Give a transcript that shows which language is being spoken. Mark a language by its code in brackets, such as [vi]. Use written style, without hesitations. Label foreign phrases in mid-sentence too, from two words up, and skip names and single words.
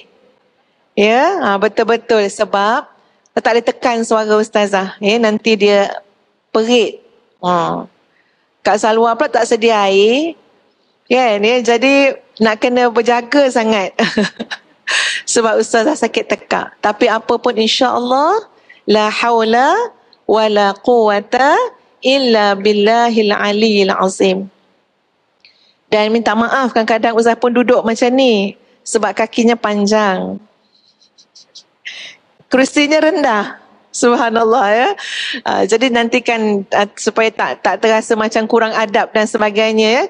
[ms] Ya, betul-betul sebab tak boleh tekan suara Ustazah. Ya, nanti dia perit. Kak Salwa pula tak sedia air. Kan? Ya, jadi nak kena berjaga sangat. Sebab Ustazah sakit tekak. Tapi apa pun [ar] insya-Allah, la haula wala quwata illa billahil aliyil azim. [ms] Dan minta maaf kadang-kadang Ustazah pun duduk macam ni sebab kakinya panjang. Kerusinya rendah. Subhanallah, ya. Jadi nantikan supaya tak terasa macam kurang adab dan sebagainya, ya.